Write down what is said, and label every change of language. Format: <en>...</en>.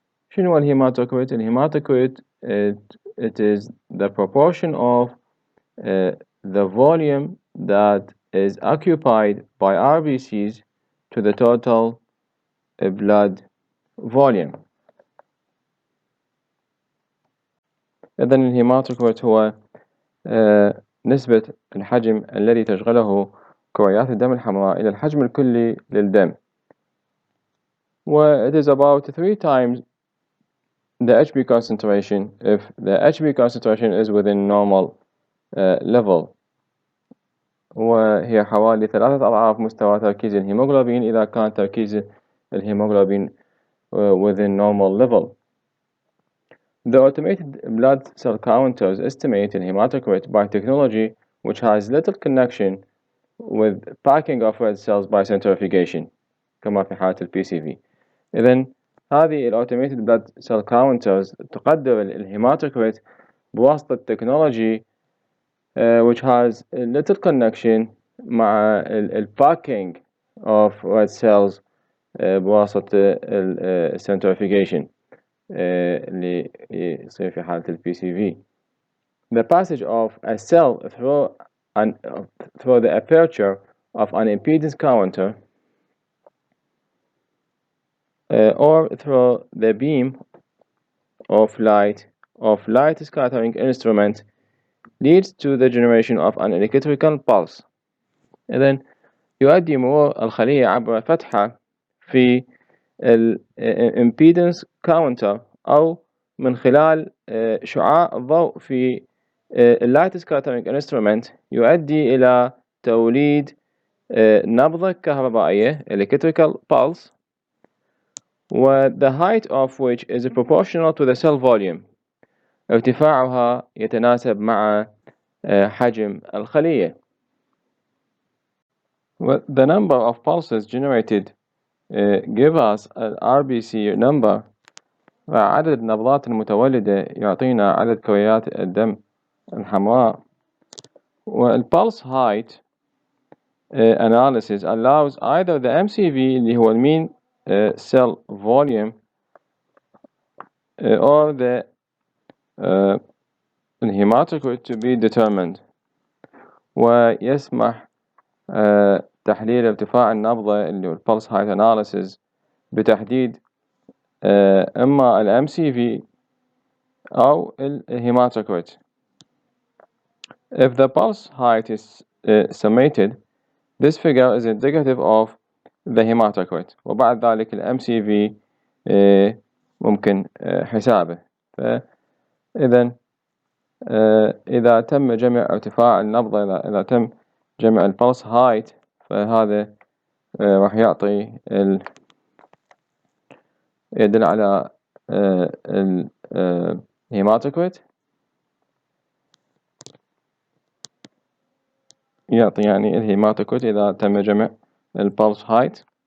<ar>شنو الهيماتوكريت؟ الهيماتوكريت</ar> <en>it is the proportion of the volume that is occupied by RBCs to the total blood volume.</en> <ar>إذن الهيماتوكريت هو نسبة الحجم الذي تشغله كريات الدم الحمراء إلى الحجم الكلي للدم.</ar> <en>It is about 3 times the HB concentration if the HB concentration is within normal level.</en> <ar>وهي حوالي 3 أضعاف مستوى تركيز الهيموغلوبين إذا كان تركيز الهيموغلوبين</ar> <en>within normal level. The automated blood cell counters estimate the hematocrit by technology which has little connection with packing of red cells by centrifugation</en> <ar>كما في حالة ال PCV. إذن هذه ال</ar> <en>automated blood cell counters</en> <ar>تقدر الهيماتوكريت بواسطة</ar> <en>technology which has little connection</en> <ar>مع ال</ar> <en>packing of red cells</en> <ar>بواسطة ال centrifugation اللي يصير في حالة ال PCV.</ar> <en>The passage of a cell through the aperture of an impedance counter or through the beam of light scattering instrument leads to the generation of an electrical pulse.</en> <ar>إذن يؤدي مرور الخلية عبر فتحة في ال impedance counter أو من خلال شعاع الضوء في اللايت سكاترينج انسترومنت يؤدي إلى توليد نبضة كهربائية</ar> <en>electrical pulse the height of which is proportional to the cell volume.</en> <ar>ارتفاعها يتناسب مع حجم الخلية.</ar> <en>The number of pulses generated give us an RBC number.</en> <ar>عدد النبضات المتولدة يعطينا عدد كريات الدم الحمراء.</ar> <en>والpulse height analysis allows either the MCV</en> <ar>اللي هو</ar> <en>mean cell volume or the hematocrit to be determined.</en> <ar>ويسمح تحليل ارتفاع النبضة اللي هو pulse height analysis بتحديد إما ال MCV أو ال hematocrit.</ar> <en>If the pulse height is summated, this figure is indicative of the hematocrit.</en> <ar>وبعد ذلك ال MCV ممكن حسابه. فإذا إذا تم جمع ارتفاع النبضة، إذا تم جمع البلس هايت، فهذا راح يعطي يدل على الهيماتوكريت، يعطي يعني الهيماتوكريت إذا تم جمع البلس هايت.</ar>